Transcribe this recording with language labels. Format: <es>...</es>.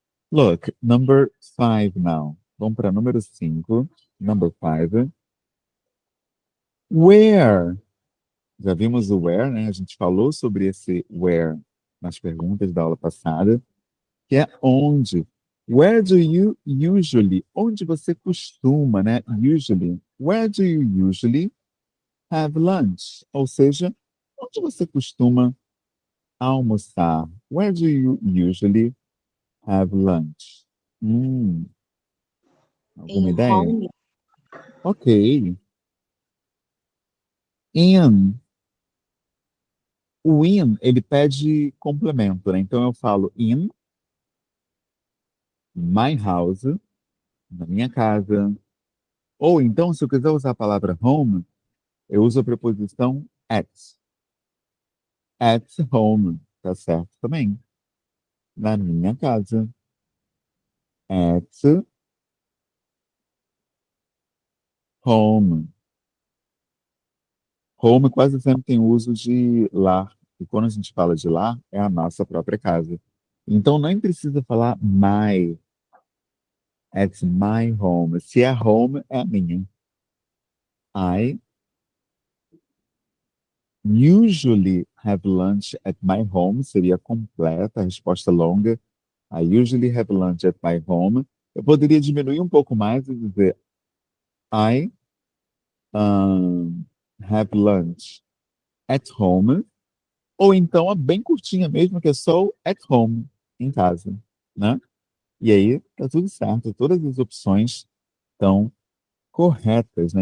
<en>Look, number 5 now. Vamos para número 5. Number 5. Where?</en> <pt>Já vimos o where, né? A gente falou sobre esse where nas perguntas da aula passada, que é onde.</pt> <en>Where do you usually? Onde você costuma, né? Usually. Where do you usually have lunch?</en> <pt>Ou seja, onde você costuma almoçar?</pt> <en>Where do you usually have lunch?</en> <pt>Alguma Em ideia?</pt> <en>home,</en> <pt>Ok.</pt> <en>In.</en> <pt>O in, ele pede complemento, né? Então eu falo in my house, na minha casa. Ou então, se eu quiser usar a palavra home, eu uso a preposição at. At home, tá certo também. Na minha casa.</pt> <en>At home.</en> <pt>Home quase sempre tem uso de lar. E quando a gente fala de lar, é a nossa própria casa. Então nem precisa falar my. At my home. Se é home, é a minha.</pt> <en>I usually have lunch at my home. Seria completa, a resposta longa. I usually have lunch at my home.</en> <pt>Eu poderia diminuir um pouco mais e dizer I have lunch at home. Ou então a bem curtinha mesmo, que é só at home, em casa, né? E aí tá tudo certo, todas as opções estão corretas, né?</pt>